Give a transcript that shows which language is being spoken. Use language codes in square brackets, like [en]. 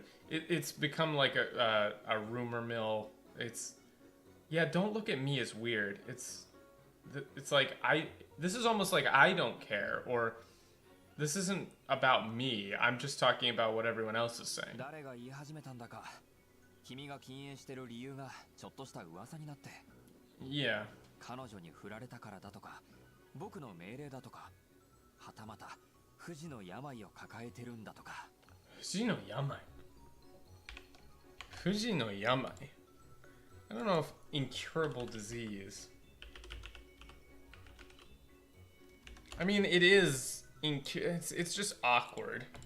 [en] It's become like a rumor mill. Yeah, don't look at me as weird. It's like this is almost like I don't care, or this isn't about me. I'm just talking about what everyone else is saying. [ja] 誰が言い始めたんだか。君が禁煙してる理由がちょっとした噂になって。 [en] Yeah. [ja] 彼女に振られたからだとか、僕の命令だとか、はたまた不治の病を抱えてるんだとか。不治の病。不治の病。 [en] I don't know if incurable disease. I mean, it is it's just awkward.